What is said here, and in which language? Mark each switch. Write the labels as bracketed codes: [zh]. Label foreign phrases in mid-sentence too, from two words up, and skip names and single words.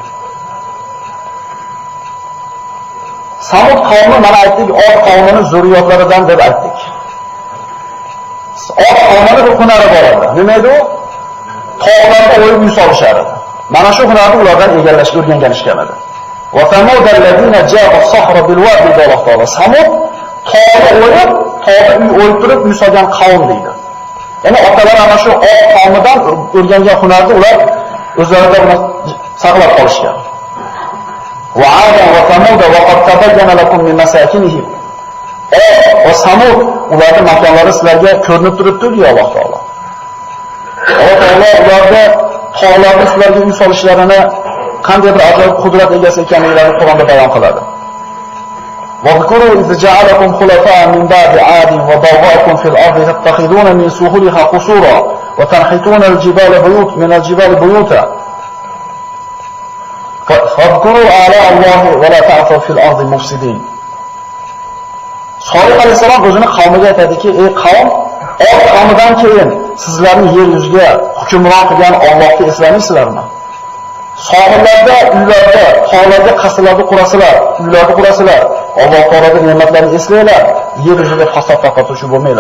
[uz] Samud qavmi mana aytdik, Od qavmining zurriyotlaridan deb aytdik. Od qavmining bir hunari bor edi. Nima edi u? Tog'larda o'yib uy solishar edi. Mana shu hunarni ulardan egallashga o'rganganishgan edi. [ar] و ثمود الذين جابوا الصخر بالوادي دلقلة. [uz] Samud tog'da o'yib, tog'da uy o'yib turib uy solgan qavm deydi. Ya'ni otalar ana shu Od qavmidan o'rgangan hunarni ular o'zlarida saqlab qolishgan. [ar] وعادا وثمود وقد تبين لكم من مساكنهم. [uz] Va Samud ularning makonlari sizlarga ko'rinib turibdi deydi Alloh taolo. Alloh taolo ularga tog'larda sizlarga uy solishlarini qanday bir ajoyib qudrat egasi ekanliklarini Qur'onda bayon qiladi. [ar] وَاذْكُرُوا إِذْ جَعَلَكُمْ خُلَفَاءَ مِنْ بَعْدِ عَادٍ وَبَوَّأَكُمْ فِي الْأَرْضِ تَتَّخِذُونَ مِنْ سُهُولِهَا قُصُورًا وَتَنْحِتُونَ الْجِبَالَ بُيُوتًا فَاذْكُرُوا آلاءَ اللَّهِ وَلَا تَعْثَوْا فِي الْأَرْضِ مُفْسِدِينَ. [uz] Solih alayhisalom o'zini qavmiga aytadiki, ey qavm, Od qavmidan keyin sizlarni yer yuziga hukmron qilgan Allohni eslaysizlarmi? Sohillarda, uylarda, tog'larda qasrlarni qurasizlar, uylarni qurasizlar. Alloh taoloning ne'matlarini eslanglar, yer yuziga fasod tarqatuvchi bo'lmanglar.